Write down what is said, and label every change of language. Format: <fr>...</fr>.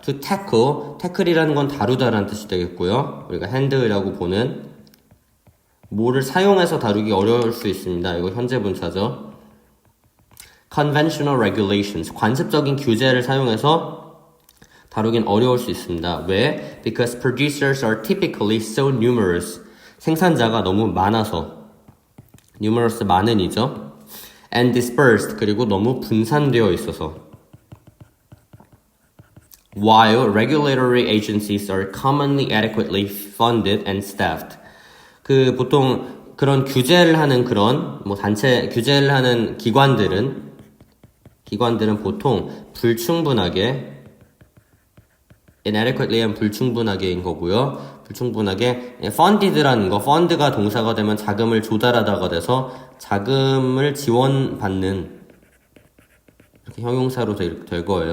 <ko>To tackle이라는 건 다루다라는 뜻이 되겠고요. 우리가 handle이라고 보는 뭐를 사용해서 다루기 어려울 수 있습니다. 이거 현재 분사죠.</ko> <en>Conventional regulations,</en> <ko>관습적인 규제를 사용해서 다루긴 어려울 수 있습니다. 왜?</ko> <en>Because producers are typically so numerous.</en> <ko>생산자가 너무 많아서. numerous 많은이죠.</ko> <en>And dispersed,</en> <ko>그리고 너무 분산되어 있어서.</ko> <en>While regulatory agencies are commonly adequately funded and staffed.</en> <ko>보통 그런 규제를 하는 규제를 하는 기관들은 보통 불충분하게 inadequately한 불충분하게인 거고요. 불충분하게 funded라는 거, fund가 동사가 되면 자금을 조달하다가 돼서 자금을 지원받는 이렇게 형용사로 될 거예요.</ko>